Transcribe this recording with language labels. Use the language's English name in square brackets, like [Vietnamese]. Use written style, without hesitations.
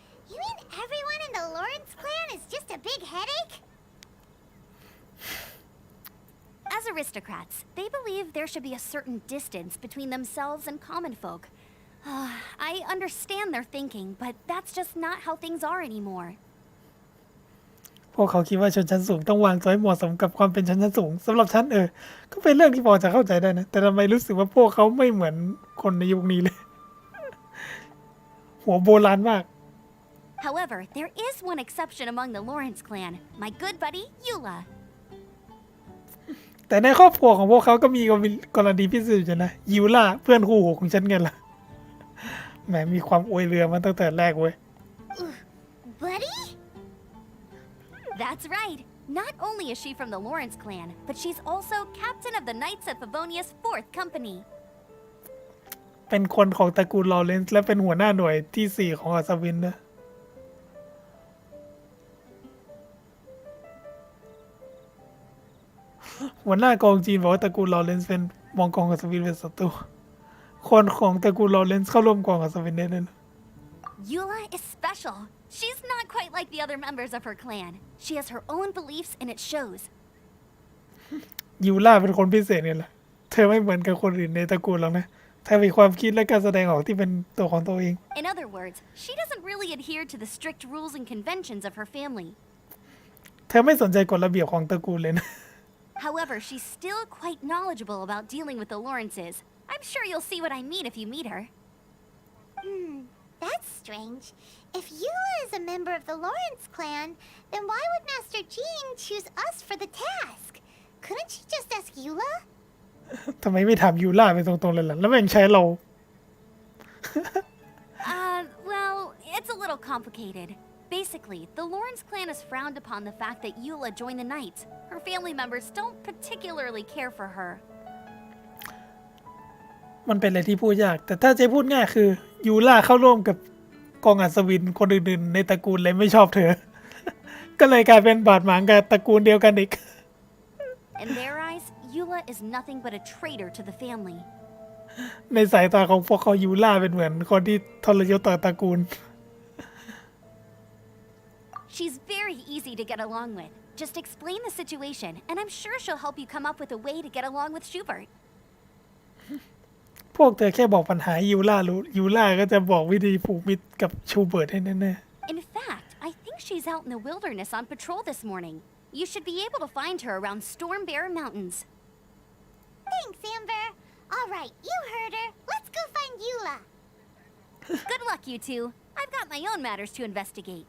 [English] You mean everyone in the Lawrence clan is just a big headache? As aristocrats, they believe there should be a certain distance between themselves and common folk. I understand their thinking, but that's just not how things are anymore. [Thai] พวกเขาคิดว่าชนชั้นสูงต้องวางตัวให้เหมาะสมกับความเป็นชนชั้นสูงสำหรับฉันก็เป็นเรื่องที่พอจะเข้าใจได้นะแต่ทำไมรู้สึกว่าพวกเขาไม่เหมือนคนในยุคนี้เลย หัวโบราณมาก [English] However, there is one exception among the Lawrence clan, my good buddy, Eula. [Thai] แต่ในครอบครัวของพวกเขาก็มีกรณีพิเศษอยู่นะยิวล่าเพื่อนคู่หูของฉันไงล่ะแหมมีความอวยเรือมาตั้งแต่แรกเว้ย [English] Buddy? That's right. Not only is she from the Lawrence clan, but she's also captain of the Knights of Favonia's 4th Company. [Thai] เป็นคนของตระกูลลอเรนซ์และเป็นหัวหน้าหน่วยที่ 4 ของอัศวินนะหัวหน้ากองจีนบอกว่าตระกูลลอเรนซ์เป็นมองกองอัศวินเป็นศัตรูคนของตระกูลลอเรนซ์เข้าร่วมกองอัศวินได้เลยนะ [English] Eula is special. She's not quite like the other members of her clan. She has her own beliefs and it shows. [Thai] ยูล่าเป็นคนพิเศษเนี่ยแหละเธอไม่เหมือนกับคนอื่นในตระกูลหรอกนะเธอมีความคิดและการแสดงออกที่เป็นตัวของตัวเอง [English] In other words, she doesn't really adhere to the strict rules and conventions of her family. [Thai] เธอไม่สนใจกฎระเบียบของตระกูลเลยนะ [English] However, she's still quite knowledgeable about dealing with the Lawrences. I'm sure you'll see what I mean if you meet her. That's strange. If Eula is a member of the Lawrence clan, then why would Master Jean choose us for the task? Couldn't she just ask Eula? [Thai] ทำไมไม่ถามยูล่าไปตรงๆเลยล่ะแล้วแม่งใช้เรา [English] Well, it's a little complicated. Basically, the Lawrence clan has frowned upon the fact that Eula joined the Knights. Her family members don't particularly care for her. [Thai] มันเป็นอะไรที่พูดยากแต่ถ้าจะพูดง่ายคือยูล่าเข้าร่วมกับกองอัศวินคนอื่นๆในตระกูลเลยไม่ชอบเธอ ก็เลยกลายเป็นบาดหมางกับตระกูลเดียวกันอีก [English] In their eyes, Eula is nothing but a traitor to the family. [Thai] ในสายตาของพวกเขายูล่าเป็นเหมือนคนที่ทรยศต่อตระกูล [English] She's very easy to get along with. Just explain the situation, and I'm sure she'll help you come up with a way to get along with Schubert. [Thai] พวกเธอแค่บอกปัญหายูล่ารู้ยูล่าก็จะบอกวิธีผูกมิตรกับชูเบิร์ตให้แน่ [English] In fact, I think she's out in the wilderness on patrol this morning. You should be able to find her around Storm Bear Mountains. Thanks, Amber. All right, you heard her. Let's go find Eula. Good luck, you two. I've got my own matters to investigate.